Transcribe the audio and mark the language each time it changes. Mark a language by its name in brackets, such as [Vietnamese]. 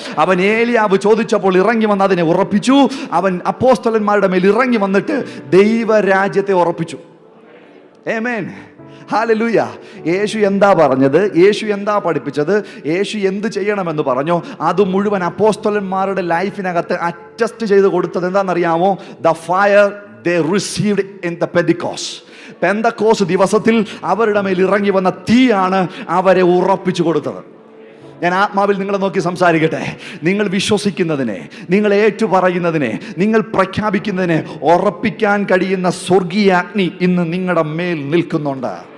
[Malayalam] അവൻ ഏലിയാവ് ചോദിച്ചപ്പോൾ ഇറങ്ങി വന്ന് അതിനെ ഉറപ്പിച്ചു. അവൻ അപ്പോസ്തലന്മാരുടെ മേൽ ഇറങ്ങി വന്നിട്ട് ദൈവരാജ്യത്തെ ഉറപ്പിച്ചു. ആമേൻ. ഹല്ലേലൂയ. യേശു എന്താ പറഞ്ഞത്? യേശു എന്താ പഠിപ്പിച്ചത്? യേശു എന്ത് ചെയ്യണമെന്ന് പറഞ്ഞോ അത് മുഴുവൻ അപ്പോസ്തലന്മാരുടെ ലൈഫിനകത്ത് അഡ്ജസ്റ്റ് ചെയ്ത് കൊടുത്തത് എന്താണെന്നറിയാമോ? [English] The fire they received in the Pentecost. [Malayalam] പെന്തക്കോസ് ദിവസത്തിൽ അവരുടെ മേൽ ഇറങ്ങി വന്ന തീയാണ് അവരെ ഉറപ്പിച്ചു കൊടുത്തത്. ഞാൻ ആത്മാവിൽ നിങ്ങളെ നോക്കി സംസാരിക്കട്ടെ. നിങ്ങൾ വിശ്വസിക്കുന്നതിനെ, നിങ്ങൾ ഏറ്റുപറയുന്നതിനെ, നിങ്ങൾ പ്രഖ്യാപിക്കുന്നതിനെ ഉറപ്പിക്കാൻ കഴിയുന്ന സ്വർഗീയ അഗ്നി ഇന്ന് നിങ്ങളുടെ മേൽ നിൽക്കുന്നുണ്ട്.